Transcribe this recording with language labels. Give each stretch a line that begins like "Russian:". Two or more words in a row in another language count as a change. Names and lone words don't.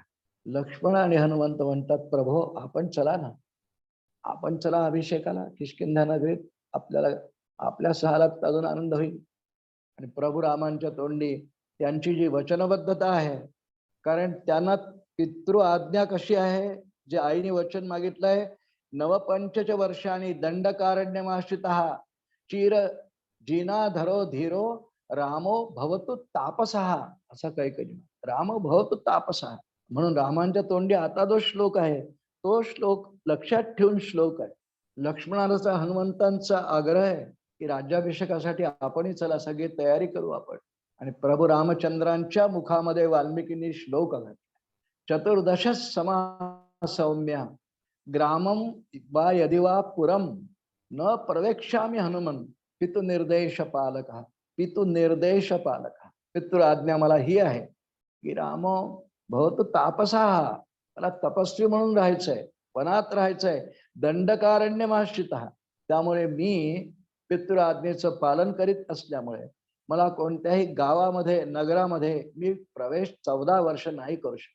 Marathi: लक्ष्मण आणि हनुमंत म्हणतात, प्रभो आपण चला ना, आपण चला अभिषेकाला किष्किंधा नगरीत, आपल्याला आपल्या सहालात अजून आनंद होईल. आणि प्रभू रामांच्या तोंडी त्यांची जी वचनबद्धता आहे, कारण त्यांना पितृ आज्ञा कशी आहे, जे आईने वचन मागितलंय, नवपंचच वर्षांनी
Sanskrit: दंडकारण्यमाश्रितः चिर जिनाधरो धीरो रामो भवतु तापसः,
Marathi: असा काही
Sanskrit: रामो भवतु तापसः.
Marathi: म्हणून रामांच्या तोंडी आता जो श्लोक आहे तो श्लोक लक्षात ठेवून श्लोक आहे. लक्ष्मणाचा हनुमंतांचा आग्रह आहे की राज्याभिषेकासाठी आपणही चला, सगळी तयारी करू आपण. आणि प्रभू रामचंद्रांच्या मुखामध्ये वाल्मिकींनी श्लोक घातला.
Sanskrit: चतुर्दश समा सौम्या ग्रामम वा यदि वा पुरम न प्रवेक्षामि हनुमन पितु निर्देश पालक. पितु निर्देश पालक,
Marathi: पितृ आज्ञा मला ही आहे की
Sanskrit: राम भवतो तापसा,
Marathi: मला तपस्वी म्हणून राहायचंय, वनात राहायचंय, दंडकारण्यमाश्रित. त्यामुळे मी पितृ आज्ञेचं पालन करीत असल्यामुळे मला कोणत्याही गावामध्ये नगरामध्ये मी प्रवेश 14 वर्ष नाही करू शकत.